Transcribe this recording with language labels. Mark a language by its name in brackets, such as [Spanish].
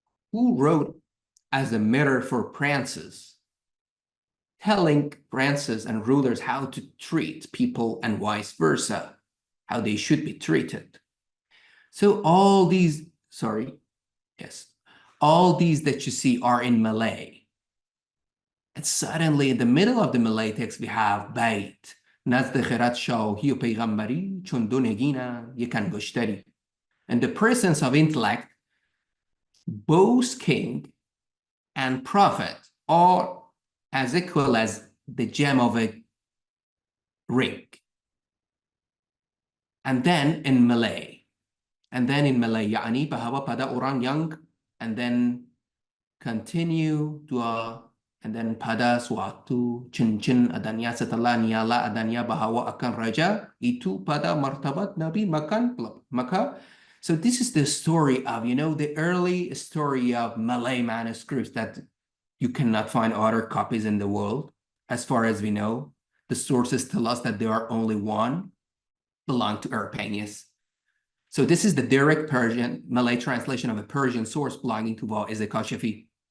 [English] who wrote as a mirror for princes, telling princes and rulers how to treat people and vice versa, how they should be treated. So all these, all these that you see are in Malay. And suddenly in the middle of the Malay text, we have Bait. [Persian] نزد خیرت شاهی و پیغمبری چون دو نگینه یک انگشتری. [English] In the presence of intellect, both king and prophet are as equal as the gem of a ring. And then in Malay, [Malay] يعني bahwa pada orang yang, [English] and then continue [Malay] dua, [English] and then [Malay] pada suatu cincin adanya setelah nyala adanya bahwa akan raja itu pada martabat Nabi makan maka. [English] So this is the story of, the early story of Malay manuscripts that you cannot find other copies in the world. As far as we know, the sources tell us that there are only one belong to Erpenius. So this is the direct Persian Malay translation of a Persian source belonging to Wa'iz Kashafi.